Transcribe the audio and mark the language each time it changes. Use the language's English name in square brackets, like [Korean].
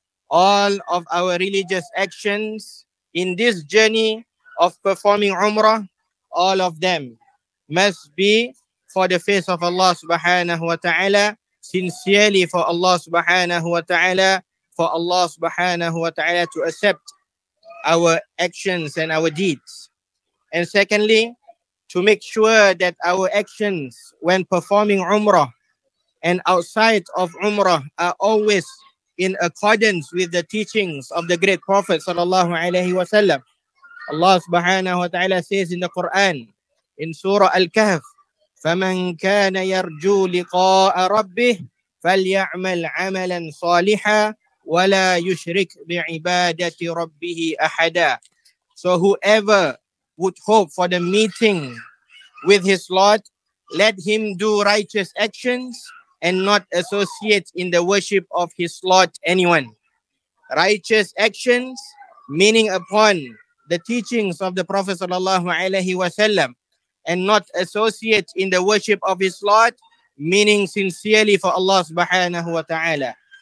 [English] All of our religious actions in this journey of performing Umrah, all of them must be for the face of Allah subhanahu wa ta'ala, sincerely for Allah subhanahu wa ta'ala, for Allah subhanahu wa ta'ala to accept our actions and our deeds. And secondly, to make sure that our actions when performing Umrah and outside of Umrah are always in accordance with the teachings of the great Prophet sallallahu alaihi wasallam. Allah subhanahu wa ta'ala says in the Quran, in Surah Al-Kahf, [Arabic] فَمَنْ كَانَ يَرْجُو لِقَاءَ رَبِّهِ فَلْيَعْمَلْ عَمَلًا صَالِحًا وَلَا يُشْرِكْ بِعِبَادَةِ رَبِّهِ أَحَدًا. [English] So whoever would hope for the meeting with his Lord, let him do righteous actions and not associate in the worship of his Lord anyone. Righteous actions, meaning upon the teachings of the Prophet sallallahu alaihi wasallam, and not associate in the worship of his Lord, meaning sincerely for Allah subhanahu wa ta'ala.